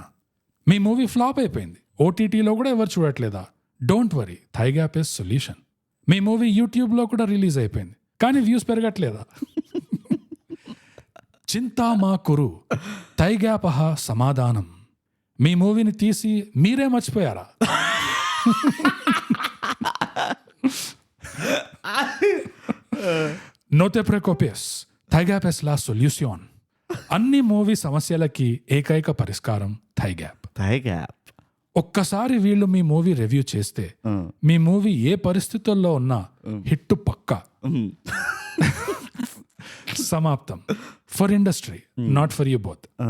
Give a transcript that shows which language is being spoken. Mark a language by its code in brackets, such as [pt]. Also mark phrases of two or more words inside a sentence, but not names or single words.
[te] మీ మూవీ ఫ్లాప్ అయిపోయింది, ఓటీటీలో కూడా ఎవరు చూడట్లేదా? [en] Don't worry, Thaigyap is solution. [te] మీ మూవీ యూట్యూబ్ లో కూడా రిలీజ్ అయిపోయింది కానీ వ్యూస్ పెరగట్లేదా? [sa] చింతా మా కురు, థైగ్యాపహ సమాధానం. [te] మీ మూవీని తీసి మీరే మర్చిపోయారా? [es] No te preocupes, థైగ్యాప్ es la solución. [te] అన్ని మూవీ సమస్యలకి ఏకైక పరిష్కారం థైగ్యాప్. ఒక్కసారి వీళ్ళు మీ మూవీ రివ్యూ చేస్తే మీ మూవీ ఏ పరిస్థితుల్లో ఉన్నా హిట్ పక్కా. [en] సమాప్తం. For industry, not for you both.